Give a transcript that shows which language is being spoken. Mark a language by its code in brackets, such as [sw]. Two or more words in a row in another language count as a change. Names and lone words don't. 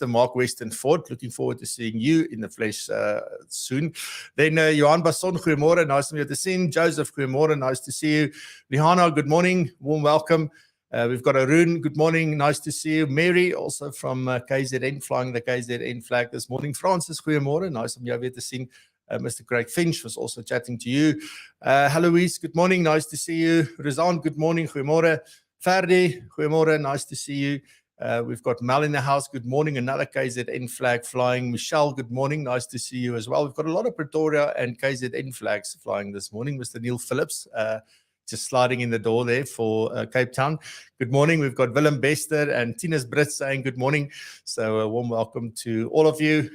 [en] Mark Weston Ford, looking forward to seeing you in the flesh soon. Then Johan Basson, goeiemorgen. Nice to meet you. See Joseph, goeiemorgen. Nice to see you. Lihana, good morning. Warm welcome. We've got Arun, good morning, nice to see you. Mary, also from KZN, flying the KZN flag this morning. Francis, [af] goeiemorgen, nice om jou weer te sien. [en] Mr. Craig Finch was also chatting to you. Heloise, good morning, nice to see you. Rizan, good morning, [af] goeiemorgen. Ferdi, goeiemorgen, [en] nice to see you. We've got Mel in the house, good morning, another KZN flag flying. Michelle, good morning, nice to see you as well. We've got a lot of Pretoria and KZN flags flying this morning. Mr. Neil Phillips, just sliding in the door there for Cape Town. Good morning. We've got Willem Bester and Tina's Brits saying good morning. So a warm welcome to all of you.